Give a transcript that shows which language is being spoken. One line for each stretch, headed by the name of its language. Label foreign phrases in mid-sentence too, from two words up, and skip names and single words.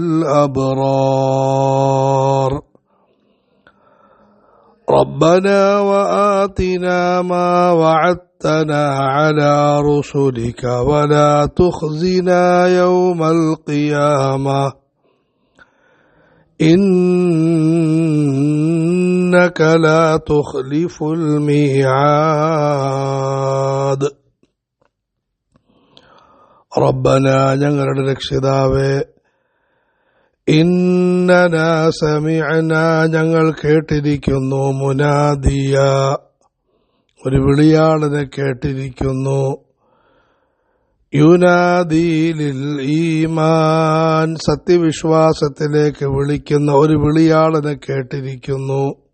Arabic: الأبرار ربنا وآتنا ما وعدتنا على رسلك ولا تخزنا يوم القيامة إنك لا تخلف الميعاد
Malayalam: ربنا ഞങ്ങളുടെ രക്ഷിതാവേ
Arabic: إننا سمعنا
Malayalam: ഞങ്ങൾ കേട്ടിരിക്കുന്നു മുനാദിയ ഒരു വിളിയാളനെ കേട്ടിരിക്കുന്നു
Arabic: ينادي للإيمان
Malayalam: സത്യവിശ്വാസത്തിലേക്ക് വിളിക്കുന്ന ഒരു വിളിയാളനെ കേട്ടിരിക്കുന്നു